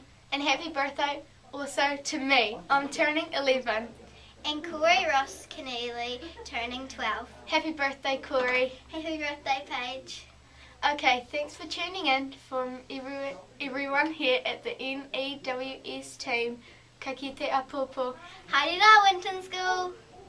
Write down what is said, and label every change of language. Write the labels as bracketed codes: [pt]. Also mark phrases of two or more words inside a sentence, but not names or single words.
[en] And happy birthday also to me. I'm turning 11. And Corey Ross Keneally, turning 12. Happy birthday, Corey. Happy birthday, Paige. Okay, thanks for tuning in from everyone here at the N.E.W.S team. [mi] Ka kite a popo. Haere rā, Winton School.